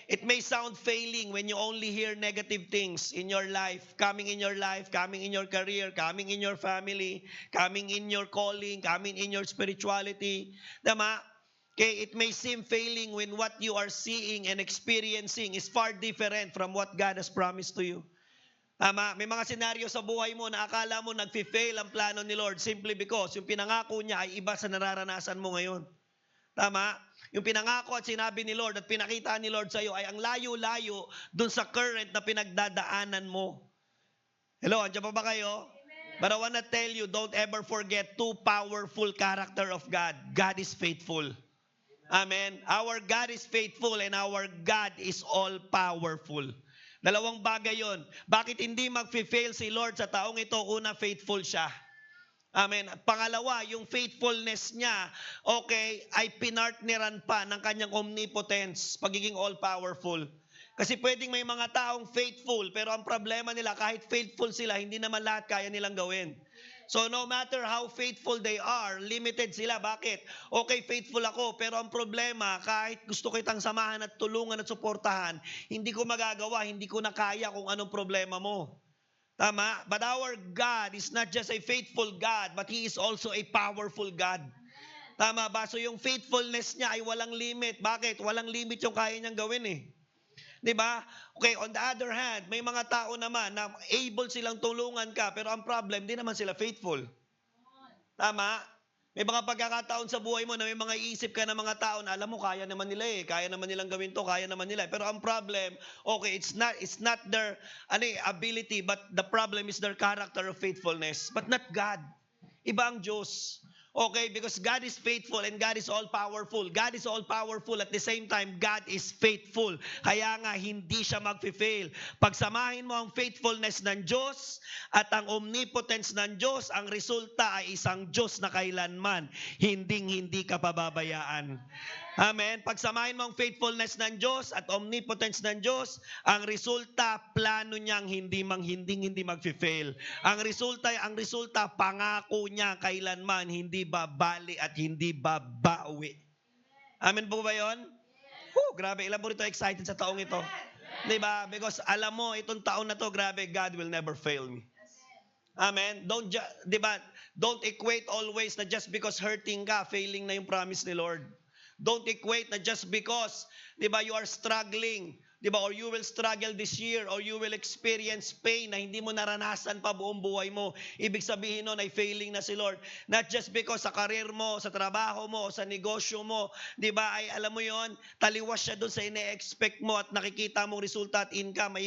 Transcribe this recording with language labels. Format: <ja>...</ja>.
<en>It may sound failing when you only hear negative things in your life, coming in your career, coming in your family, coming in your calling, coming in your spirituality. Tama? Okay, it may seem failing when what you are seeing and experiencing is far different from what God has promised to you.</en> <tl>Tama? May mga senaryo sa buhay mo na akala mo nagfi-fail ang plano ni Lord simply because yung pinangako niya ay iba sa nararanasan mo ngayon. Tama? Yung pinangako at sinabi ni Lord at pinakita ni Lord sa iyo ay ang layo-layo dun sa current na pinagdadaanan mo. Hello, andiyan pa ba kayo?</tl> <en>But I want to tell you, don't ever forget two powerful character of God. God is faithful. Amen. Our God is faithful and our God is all-powerful.</en> <tl>Dalawang bagay yon. Bakit hindi mag-fail si Lord sa taong ito? Una, faithful siya. Amen. At pangalawa, yung faithfulness niya, okay, ay pinartneran pa ng kanyang omnipotence, pagiging all-powerful. Kasi pwedeng may mga taong faithful, pero ang problema nila, kahit faithful sila, hindi naman lahat kaya nilang gawin.</tl> <en>So no matter how faithful they are,</en> <tl>limited sila. Bakit? Okay, faithful ako, pero ang problema, kahit gusto kitang samahan at tulungan at suportahan, hindi ko magagawa, hindi ko na kaya kung anong problema mo. Tama?</tl> <en>But our God is not just a faithful God, but He is also a powerful God.</en> <tl>Tama ba? So yung faithfulness niya ay walang limit. Bakit? Walang limit yung kaya niyang gawin eh. 'Di ba? Okay,</tl> <en>on the other hand,</en> <tl>may mga tao naman na able silang tulungan ka, pero ang problem, di naman sila faithful. Tama? May mga pagkakataon sa buhay mo na may mga iisip ka ng mga tao na alam mo, kaya naman nila eh. Kaya naman nilang gawin to, kaya naman nila. Pero ang problem,</tl> <en>okay, it's not their ability, but the problem is their character of faithfulness. But not God.</en> <tl>Iba ang Diyos.</tl> <en>Okay, because God is faithful and God is all-powerful. God is all-powerful at the same time, God is faithful.</en> <tl>Kaya nga, hindi siya mag-fail. Pagsamahin mo ang faithfulness ng Diyos at ang omnipotence ng Diyos, ang resulta ay isang Diyos na kailanman hindi ka pababayaan. Amen. Pagsamahin mo ang faithfulness ng Diyos at omnipotence ng Diyos, ang resulta, plano niyang hindi mag-fail. Ang resulta, pangako niya kailanman hindi babali at hindi babawi. Amen po ba yun? Grabe, ilan po rito excited sa taong ito? Diba?</tl> <en>Because</en> <tl>alam mo, itong taon na to, grabe,</tl> <en>God will never fail me. Amen. Don't equate always na just because hurting ka, failing na yung promise ni Lord. Don't equate na just because, you are struggling, or you will struggle this year, or you will experience pain na hindi mo naranasan pa buong buhay mo.</en> <tl>Ibig sabihin nun ay failing na si Lord.</tl> <en>Not just because</en> <tl>sa career mo, sa trabaho mo, sa negosyo mo, ay alam mo yon, taliwas siya dun sa ine-expect mo at nakikita mong resulta at income.</tl>